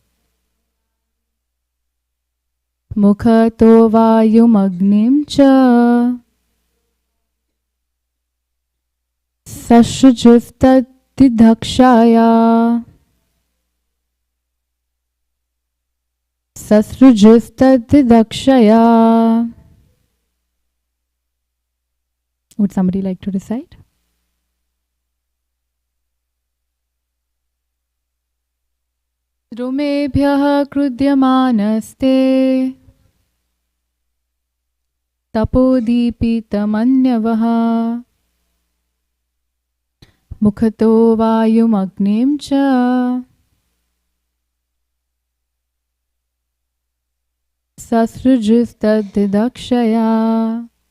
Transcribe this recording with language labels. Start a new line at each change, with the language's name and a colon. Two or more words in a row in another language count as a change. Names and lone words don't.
Sanskrit: मुखतो वायुमग्निं च ससृजुस्तादिदक्षया ससृजुस्तादिदक्षया.
English: Would somebody like to recite?
Sanskrit: द्रुमेभ्यः क्रुध्यमानास्ते तपोदीपितमन्यवः मुखतो वायुमग्निं च ससृजुस्तादिदक्षया.